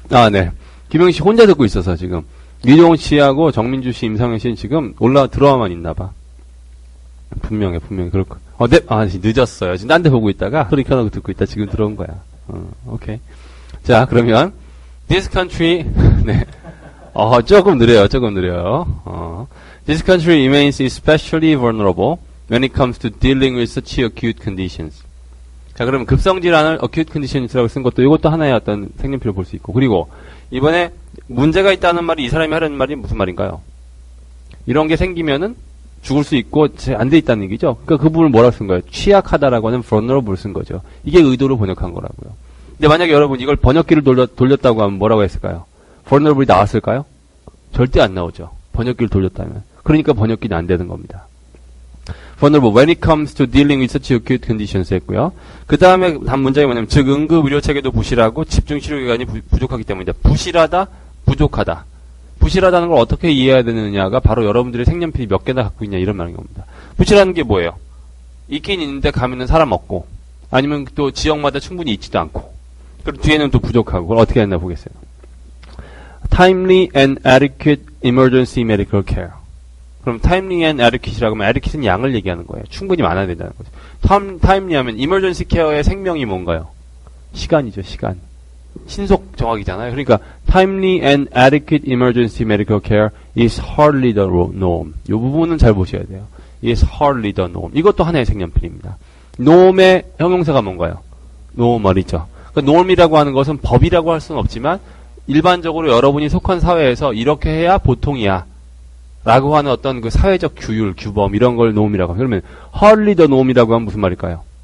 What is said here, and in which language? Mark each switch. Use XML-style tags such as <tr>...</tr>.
<ko>네. 김영희 씨 혼자 듣고 있어서 지금. 이종훈 씨하고 정민주 씨, 임상현 씨는 지금 들어와만 있나 봐. 분명히 그럴 거. 네. 늦었어요. 지금 딴 데 보고 있다가 소리 켜놓고 듣고 있다. 지금 들어온 거야. 오케이. 자, 그러면</ko> <en>this country</en> <ko>네. 조금 느려요.</ko> <en>This country remains especially vulnerable when it comes to dealing with such acute conditions.</en> <ko>자, 그러면 급성질환을</ko> <en>acute conditions</en> <ko>라고 쓴 것도 이것도 하나의 어떤 색연필을 볼 수 있고 그리고 이번에 문제가 있다는 말이 이 사람이 하려는 말이 무슨 말인가요? 이런 게 생기면은 죽을 수 있고 안 돼 있다는 얘기죠. 그러니까 그 부분을 뭐라고 쓴 거예요? 취약하다라고 하는 vulnerable 쓴 거죠. 이게 의도로 번역한 거라고요. 근데 만약에 여러분 이걸 번역기를 돌렸다고 하면 뭐라고 했을까요? vulnerable이 나왔을까요? 절대 안 나오죠. 번역기를 돌렸다면. 그러니까 번역기는 안 되는 겁니다.</ko> <en>vulnerable when it comes to dealing with such acute conditions</en> <ko>했고요. 그 다음에 다음 문장이 뭐냐면 즉 응급 의료 체계도 부실하고 집중 치료 기관이 부족하기 때문이다. 부실하다, 부족하다. 부실하다는 걸 어떻게 이해해야 되느냐가 바로 여러분들의 색연필이 몇 개나 갖고 있냐 이런 말인 겁니다. 부실한 게 뭐예요? 있긴 있는데 가면은 사람 없고 아니면 또 지역마다 충분히 있지도 않고 그리고 뒤에는 또 부족하고 그걸 어떻게 했나 보겠어요.</ko> <en>Timely and adequate emergency medical care.</en> <ko>그럼</ko> <en>timely and adequate</en> <ko>라고 하면 adequate는 양을 얘기하는 거예요. 충분히 많아야 된다는 거죠. timely 하면</ko> <en>emergency care</en> <ko>의 생명이 뭔가요? 시간이죠. 시간. 신속 정확이잖아요. 그러니까</ko> <en>timely and adequate emergency medical care is hardly the norm.</en> <ko>이 부분은 잘 보셔야 돼요.</ko> <en>is hardly the norm.</en> <ko>이것도 하나의 색연필입니다. norm의 형용사가 뭔가요? normal이죠. 그러니까 norm이라고 하는 것은 법이라고 할 수는 없지만 일반적으로 여러분이 속한 사회에서 이렇게 해야 보통이야. 라고 하는 어떤 그 사회적 규율, 규범 이런 걸 norm이라고 하면 그러면</ko> <en>hardly the norm</en> <ko>이라고 하면 무슨 말일까요?</ko>